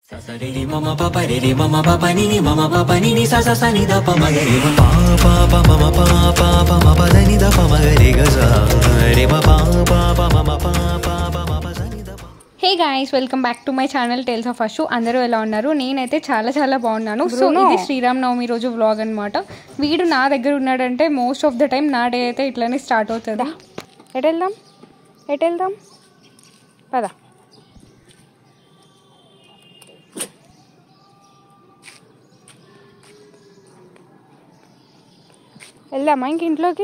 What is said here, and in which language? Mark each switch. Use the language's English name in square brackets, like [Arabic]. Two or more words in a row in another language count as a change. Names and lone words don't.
[English] Sasariri mama papa riri mama papa nini sa sa sa ni da pa ma re ma pa pa mama pa pa pa ma pa da ni da pa ma re ga sa re ma pa pa pa mama pa pa pa ma pa da ni da pa. Hey guys, welcome back to my channel Tales of Ashu. [Telugu] అందరూ ఎలా ఉన్నారు? నేనైతే చాలా బాగున్నాను. సో ఇది శ్రీరామ్ నవమి రోజు వ్లాగ్ అనమాట. వీడు నా దగ్గర ఉన్నాడంటే [English] most of the time [Telugu] నా డే అయితే ఇట్లానే స్టార్ట్ అవుతుంది. ఎటు వెళ్దాం పదా. వెళ్దామా ఇంక ఇంట్లోకి?